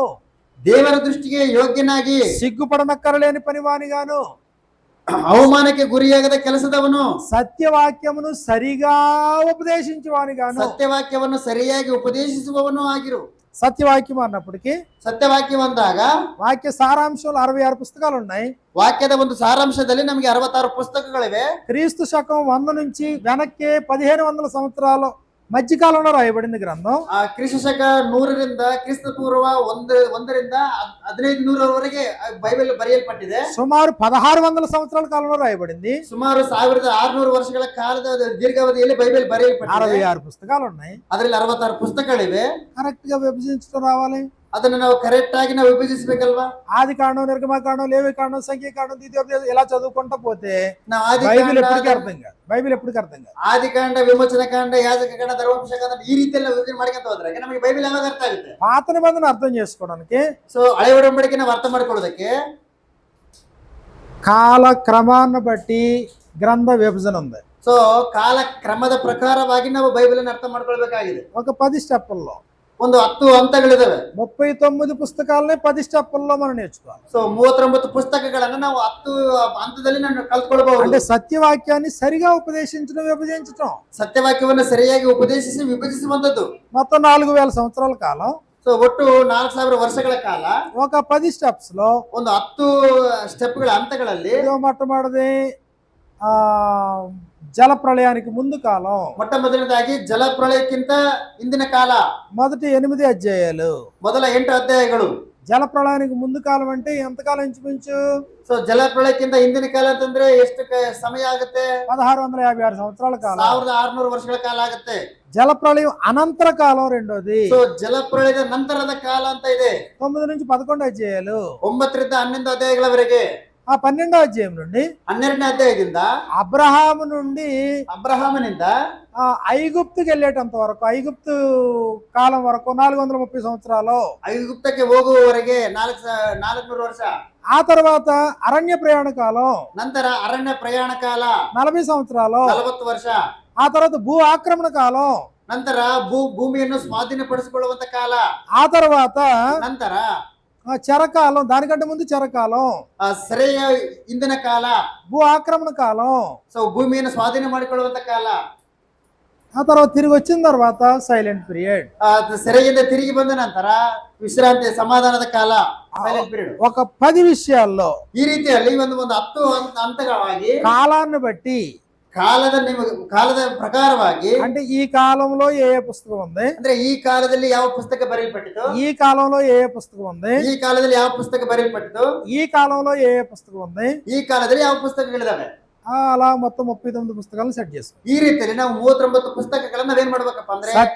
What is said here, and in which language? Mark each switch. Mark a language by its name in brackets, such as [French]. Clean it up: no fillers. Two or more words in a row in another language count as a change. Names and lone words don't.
[Kannada] ದೇವರ ದೃಷ್ಟಿಗೆ ಯೋಗ್ಯನಾಗಿ, [Telugu] సిగ్గుపడనక్కరలేని పనివానిగాను, [Kannada] ಅವಮಾನಕ್ಕೆ ಗುರಿಯಾಗದ ಕೆಲಸದವನು, [Telugu] సత్యవాక్యమును సరిగా ఉపదేశించువానిగాను. [Kannada] ಸತ್ಯವಾಕ್ಯವನ್ನು ಸರಿಯಾಗಿ ಉಪದೇಶಿಸುವವನು ಆಗಿರು. [Telugu] సత్యవాక్యం అన్నప్పటికీ [Kannada] ಸತ್ಯವಾಕ್ಯ ಅಂದಾಗ [Telugu] వాక్య సారాంశంలో 66 పుస్తకాలు ఉన్నాయి. [Kannada] ವಾಕ್ಯದ ಒಂದು ಸಾರಾಂಶದಲ್ಲಿ ನಮಗೆ 66 ಪುಸ್ತಕಗಳಿವೆ. [Telugu] క్రీస్తు శకం 100 నుంచి వెనక్కి 1500 సంవత్సరాల మధ్యకాలంలో రాయబడింది గ్రంథం. [Kannada] ಕ್ರಿಸ್ತ ಶಕ 100ರಿಂದ ಕ್ರಿಸ್ತ ಪೂರ್ವ 1ರಿಂದ 1500ವರೆಗೆ ಬೈಬಲ್ ಬರೆಯಲ್ಪಟ್ಟಿದೆ. [Telugu] సుమారు 1600 సంవత్సరాల కాలంలో రాయబడింది. [Kannada] ಸುಮಾರು 1600 ವರ್ಷಗಳ ಕಾಲದ ದೀರ್ಘಾವಧಿಯಲ್ಲಿ ಬೈಬಲ್ ಬರೆಯಲ್ಪಟ್ಟಿದೆ. [Telugu] 66 పుస్తకాలు ఉన్నాయి. [Kannada] ಅದರಲ್ಲಿ 66 ಪುಸ್ತಕಗಳಿವೆ. [Telugu] కరెక్ట్ గా విభజించడం రావాలి. [Kannada] ಅದನ್ನ ನಾವು ಕರೆಕ್ಟ್ ಆಗಿ ನಾವು ವಿಭಜಿಸಬೇಕಲ್ವಾ? [Telugu] ఆది కాండం, నిర్గమకాండం, లేవి కాండం, సంఖ్యాకాండం, ద్వితీయోపదేశం ఇలా చదువుకుంటా పోతే [Kannada] ನಾವು [Telugu] బైబిల్ ఎప్పటికీ అర్థం కాదు. బైబిల్ ఎప్పటికీ అర్థం కాదు. [Kannada] ಆದಿಕಾಂಡ, ವಿಮೋಚನ ಕಾಂಡ, ಯಾಜಕ ಕಾಂಡ, ಧರ್ಮೋಪದೇಶ ಕಾಂಡ ಈ ರೀತಿಯಲ್ಲಿ ವಿಭಜನೆ ಮಾಡ್ಕೊಂತ ಹೋದ್ರೆ ನಮಗೆ ಬೈಬಲ್ ಯಾವಾಗ ಅರ್ಥ ಆಗುತ್ತೆ? [Telugu] పాత నిబంధన అర్థం చేసుకోవడానికి, [Kannada] ಸೊ ಹಳೆ ಒಡಂಬಡಿಕೆ ನಾವು ಅರ್ಥ ಮಾಡ್ಕೊಳ್ಳೋದಕ್ಕೆ [Telugu] కాల క్రమాన్ని బట్టి గ్రంథ విభజన ఉంది. [Kannada] ಸೊ ಕಾಲ ಕ್ರಮದ ಪ್ರಕಾರವಾಗಿ ನಾವು ಬೈಬಲ್ ಅನ್ನು ಅರ್ಥ ಮಾಡ್ಕೊಳ್ಬೇಕಾಗಿದೆ. [Telugu] ఒక 10 స్టెప్పుల్లో [Kannada] ಒಂದು 10 ಹಂತಗಳಿದಾವೆ. [Telugu] 39 పుస్తకాలని 10 స్టెప్పుల్లో మనం నేర్చుకోవాలి. [Kannada] ಸೊ 39 పుస్తಕಗಳನ್ನ ನಾವು 10 ಹಂತದಲ್ಲಿ ನಾವು ಕಲ್ತ್ಕೊಳ್ಬಹುದು. [Telugu] అంటే సత్యవాక్యాన్ని సరిగా ఉపదేశించడం, విభజించడం, [Kannada] ಸತ್ಯವಾಕ್ಯವನ್ನು ಸರಿಯಾಗಿ ಉಪದೇಶಿಸಿ ವಿಭಜಿಸುವಂತದ್ದು. [Telugu] మొత్తం 4000 సంవత్సరాల కాలం. [Kannada] ಸೊ ಒಟ್ಟು 4000 ವರ್ಷಗಳ ಕಾಲ [Telugu] ఒక 10 స్టెప్స్ లో [Kannada] ಒಂದು 10 ಸ್ಟೆಪ್ಗಳ ಹಂತಗಳಲ್ಲಿ [Telugu] మొట్టమొదటిది జల ప్రళయానికి ముందు కాలం, [Kannada] ಮೊಟ್ಟ ಮೊದಲನೇದಾಗಿ ಜಲ ಪ್ರಳಯಕ್ಕಿಂತ ಹಿಂದಿನ ಕಾಲ, [Telugu] మొదటి 8 అధ్యాయాలు, [Kannada] ಮೊದಲ 8 ಅಧ್ಯಾಯಗಳು, [Telugu] జలప్రళయానికి ముందు కాలం అంటే ఎంతకాలం ఇంచుమించు [Kannada] ಸೊ ಜಲಪ್ರಳಯಕ್ಕಿಂತ ಹಿಂದಿನ ಕಾಲ ಅಂತಂದ್ರೆ ಎಷ್ಟು ಸಮಯ ಆಗುತ್ತೆ? [Telugu] 1656 సంవత్సరాల కాలం. [Kannada] 1600 ವರ್ಷಗಳ ಕಾಲ ಆಗುತ್ತೆ. [Telugu] జలప్రళయం అనంతర కాలం రెండోది. [Kannada] ಸೊ ಜಲಪ್ರಳಯದ ನಂತರದ ಕಾಲ ಅಂತ ಇದೆ. [Telugu] 9 నుంచి 11 అధ్యాయాలు. [Kannada] 9 ರಿಂದ 11 ಅಧ್ಯಾಯಗಳವರೆಗೆ. [Telugu] ఆ 12వ అధ్యాయం నుండి [Kannada] 12ನೇ ಅಧ್ಯಾಯದಿಂದ [Telugu] అబ్రహాము నుండి [Kannada] ಅಬ್ರಹಾಮನಿಂದ [Telugu] ఐగుప్తుకి వెళ్ళేటంత వరకు, ఐగుప్తు కాలం వరకు 430 సంవత్సరాలు. [Kannada] ಐಗುಪ್ತಕ್ಕೆ ಹೋಗುವವರೆಗೆ 400 ವರ್ಷ. [Telugu] ఆ తర్వాత అరణ్య ప్రయాణ కాలం, [Kannada] ನಂತರ ಅರಣ್ಯ ಪ್ರಯಾಣ ಕಾಲ [Telugu] 40 సంవత్సరాలు. [Kannada] 40 ವರ್ಷ. [Telugu] ఆ తర్వాత భూ ఆక్రమణ కాలం, [Kannada] ನಂತರ ಭೂಮಿಯನ್ನು ಸ್ವಾಧೀನಪಡಿಸಿಕೊಳ್ಳುವಂತ ಕಾಲ. [Telugu] ఆ తర్వాత [Kannada] ನಂತರ [Telugu] చెరకాలం, దానికంటే ముందు చెరకాలం, [Kannada] ಸೆರೆಯ ಇಂದಿನ ಕಾಲ, [Telugu] భూ ఆక్రమణ కాలం. [Kannada] ಸೊ ಭೂಮಿಯನ್ನು ಸ್ವಾಧೀನ ಮಾಡಿಕೊಳ್ಳುವಂತ ಕಾಲ. [Telugu] ఆ తర్వాత తిరిగి వచ్చిన తర్వాత [English] silent period. [Kannada] ಸೆರೆಯಿಂದ ತಿರುಗಿ ಬಂದ ನಂತರ ವಿಶ್ರಾಂತಿ, ಸಮಾಧಾನದ ಕಾಲ, [English] silent period. [Telugu] ఒక 10 విషయాల్లో [Kannada] ಈ ರೀತಿಯಲ್ಲಿ ಒಂದು 10 ಹಂತಗಳಾಗಿ [Telugu] కాలాన్ని బట్టి, [Kannada] ಕಾಲದ ಪ್ರಕಾರವಾಗಿ, [Telugu] అంటే ఈ కాలంలో ఏ పుస్తకం ఉంది, [Kannada] ಅಂದ್ರೆ ಈ ಕಾಲದಲ್ಲಿ ಯಾವ ಪುಸ್ತಕ ಬರೆಯಲ್ಪಟ್ಟಿತು, [Telugu] ఈ కాలంలో ఏ పుస్తకం ఉంది, [Kannada] ಈ ಕಾಲದಲ್ಲಿ ಯಾವ ಪುಸ್ತಕ ಬರೆಯಲ್ಪಟ್ಟಿತು, [Telugu] ఈ కాలంలో ఏ పుస్తకం ఉంది, [Kannada] ಈ ಕಾಲದಲ್ಲಿ ಯಾವ ಪುಸ್ತಕಗಳಿದಾವೆ, [Telugu] అలా మొత్తం 39 పుస్తకాలను సెట్ చేసుకో. [Kannada] ಈ ರೀತಿಯಲ್ಲಿ ನಾವು 39 పుస్తಕಗಳನ್ನ ನಾವೇನ್ ಮಾಡ್ಬೇಕಪ್ಪ ಅಂದ್ರೆ